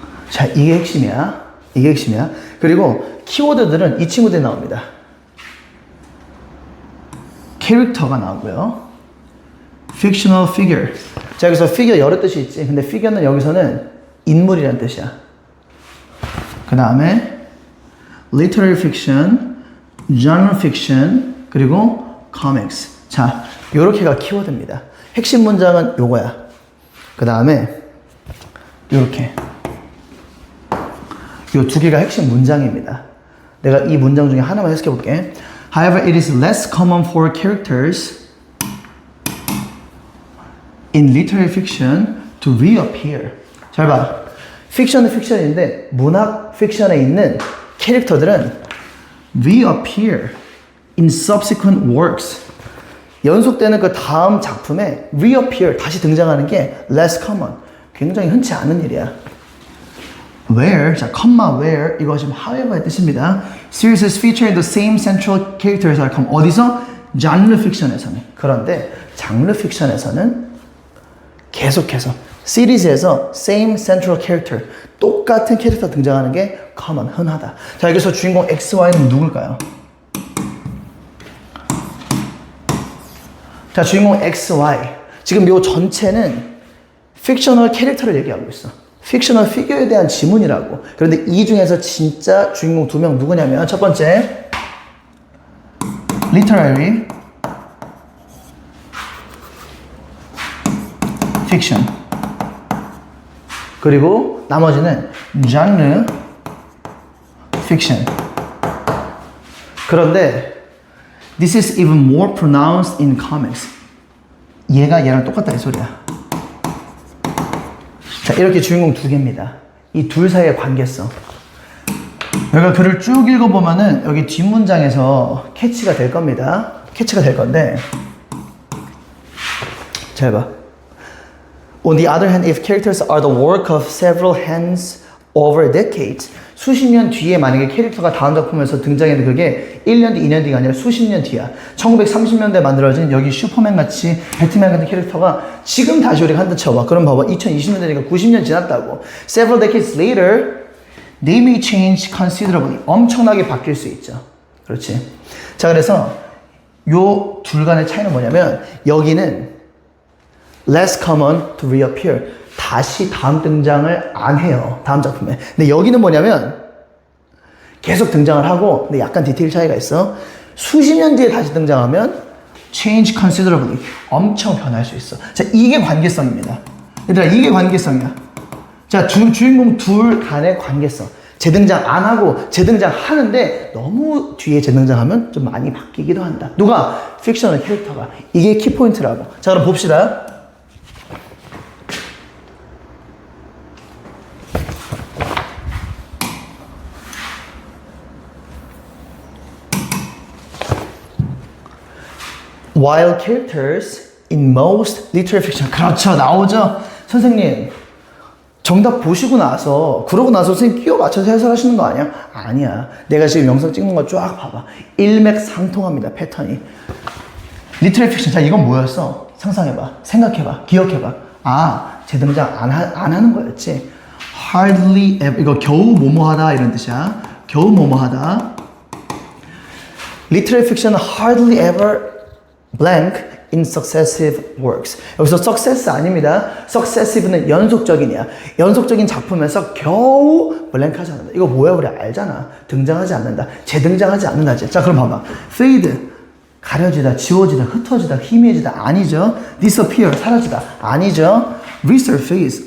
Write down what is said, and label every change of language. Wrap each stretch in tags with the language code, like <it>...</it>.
<ko>자, 이게 핵심이야. 그리고 키워드들은 이 친구들이 나옵니다. 캐릭터가 나오고요. fictional figure. 자, 여기서 figure 여러 뜻이 있지. 근데 figure는 여기서는 인물이라는 뜻이야.</ko> <en>그 다음에 literary fiction, genre fiction, 그리고 comics.</en> <ko>자, 요렇게가 키워드입니다. 핵심 문장은 요거야. 그 다음에 요렇게. 요 2개가 핵심 문장입니다. 내가 이 문장 중에 하나만 해석해 볼게.</ko> <en>However, it is less common for characters in literary fiction to reappear.</en> <ko>잘 봐. 픽션은 픽션인데 문학 픽션에 있는 캐릭터들은</ko> <en>reappear in subsequent works.</en> <ko>연속되는 그 다음 작품에 reappear, 다시 등장하는 게 less common. 굉장히 흔치 않은 일이야. Where, 자, where, 이거 지금 however의 뜻입니다.</ko> <en>Series is featuring the same central characters are come.</en> <ko>어디서? genre fiction에서는. 그런데 장르 픽션에서는 계속해서 시리즈에서 same central character, 똑같은 캐릭터 등장하는 게 common, 흔하다. 자, 여기서 주인공 X, Y는 누굴까요? 자, 주인공 XY. 지금 요 전체는 픽셔널 캐릭터를 얘기하고 있어. 픽셔널 피규어에 대한 지문이라고. 그런데 이 중에서 진짜 주인공 두 명 누구냐면 첫 번째 literary fiction. 그리고 나머지는 genre fiction.</ko> <en>그런데 this is even more pronounced in comics.</en> <ko>얘가 얘랑 똑같다 이 소리야. 자, 이렇게 주인공 두 개입니다. 이 둘 사이의 관계성. 여기가 글을 쭉 읽어보면은 여기 뒷문장에서 캐치가 될 겁니다. 캐치가 될 건데 잘 봐.</ko> <en>On the other hand, if characters are the work of several hands over decades,</en> <ko>수십 년 뒤에 만약에 캐릭터가 다음 작품에서 등장했는데 그게 1년 뒤, 2년 뒤가 아니라 수십 년 뒤야. 1930년대에 만들어진 여기 슈퍼맨 같이 배트맨 같은 캐릭터가 지금 다시 우리가 한다 쳐봐. 그럼 봐봐. 2020년대니까 90년 지났다고.</ko> <en>Several decades later, they may change considerably.</en> <ko>엄청나게 바뀔 수 있죠. 그렇지. 자, 그래서 요 둘 간의 차이는 뭐냐면 여기는</ko> <en>less common to reappear.</en> <ko>다시 다음 등장을 안 해요. 다음 작품에. 근데 여기는 뭐냐면 계속 등장을 하고 근데 약간 디테일 차이가 있어. 수십 년 뒤에 다시 등장하면</ko> <en>change considerably.</en> <ko>엄청 변할 수 있어. 자, 이게 관계성입니다. 얘들아, 이게 관계성이야. 자, 주인공 둘 간의 관계성. 재등장 안 하고 재등장 하는데 너무 뒤에 재등장하면 좀 많이 바뀌기도 한다. 누가? 픽셔널 캐릭터가. 이게 키포인트라고. 자, 그럼 봅시다.</ko> <en>While characters in most literary fiction.</en> <ko>그렇죠. 나오죠. 선생님, 정답 보시고 나서 그러고 나서 선생님 끼워 맞춰서 해설하시는 거 아니야? 아니야. 내가 지금 영상 찍는 거 쫙 봐봐. 일맥상통합니다. 패턴이. literary fiction. 자, 이건 뭐였어? 상상해봐. 생각해봐. 기억해봐. 아, 재등장 안 하는 거였지.</ko> <en>hardly ever.</en> <ko>이거 겨우 뭐뭐하다 이런 뜻이야. 겨우 뭐뭐하다.</ko> <en>literary fiction hardly ever blank in successive works.</en> <ko>여기서 success 아닙니다. successive는 연속적인이야. 연속적인 작품에서 겨우 blank 하지 않는다. 이거 뭐야? 우리 알잖아. 등장하지 않는다. 재등장하지 않는다지. 자, 그럼 봐봐. fade. 가려지다, 지워지다, 흩어지다, 희미해지다. 아니죠. disappear. 사라지다. 아니죠. resurface.</ko>